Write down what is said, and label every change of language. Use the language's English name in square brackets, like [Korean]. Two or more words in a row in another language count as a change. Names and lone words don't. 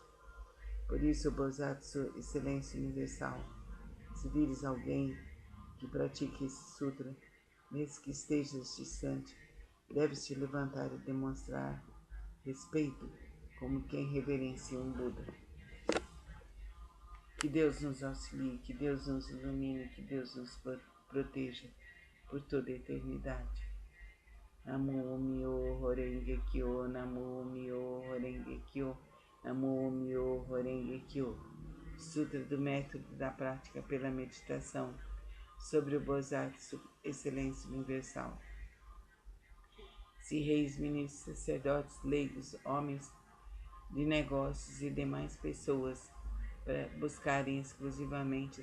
[Portuguese] Por isso, o Bodhisattva, excelência universal, se vires alguém que pratique esse sutra, mesmo que estejas distante, deves te levantar e demonstrar respeito como quem reverencia um Buda. Que Deus nos auxilie, que Deus nos ilumine, que Deus nos proteja por toda a eternidade. [Japanese] 南無妙法蓮華経、南無妙法蓮華経、南無妙法蓮華経. [Portuguese] Sutra do Método da Prática pela Meditação sobre o Bodhisattva, excelência universal. Se reis, ministros, sacerdotes, leigos, homens de negócios e demais pessoas para buscarem exclusivamente a